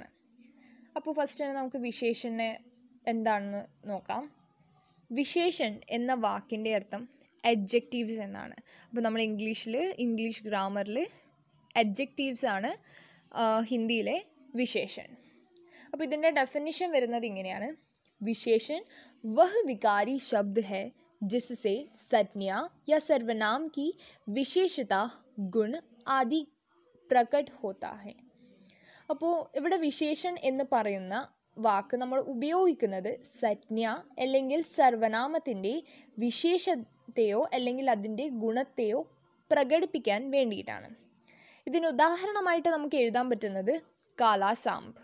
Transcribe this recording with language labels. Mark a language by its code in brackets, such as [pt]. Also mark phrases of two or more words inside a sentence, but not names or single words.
[ml] അപ്പോൾ ഫസ്റ്റ് തന്നെ നമുക്ക് വിശേഷണ എന്താണെന്ന് നോക്കാം. വിശേഷൺ എന്ന വാക്കിൻ്റെ അർത്ഥം അഡ്ജക്റ്റീവ്സ് എന്നാണ്. അപ്പോൾ നമ്മൾ [en] English grammar-il [ml] അഡ്ജക്റ്റീവ്സ് ആണ് ഹിന്ദിയിലെ വിശേഷൺ. അപ്പോൾ ഇതിൻ്റെ ഡെഫിനിഷൻ വരുന്നത് ഇങ്ങനെയാണ്. [hi] विशेषण वह विकारी शब्द है जिससे संज्ञा या सर्वनाम की विशेषता गुण आदि प्रकट होता है. [ml] അപ്പോൾ ഇവിടെ വിശേഷൺ എന്ന് പറയുന്ന വാക്ക് നമ്മൾ ഉപയോഗിക്കുന്നത് സംജ്ഞ അല്ലെങ്കിൽ സർവനാമത്തിൻ്റെ വിശേഷതയോ അല്ലെങ്കിൽ അതിൻ്റെ ഗുണത്തെയോ പ്രകടിപ്പിക്കാൻ വേണ്ടിയിട്ടാണ്. ഇതിന് ഉദാഹരണമായിട്ട് നമുക്ക് എഴുതാൻ പറ്റുന്നത് കാലാസാംബ്.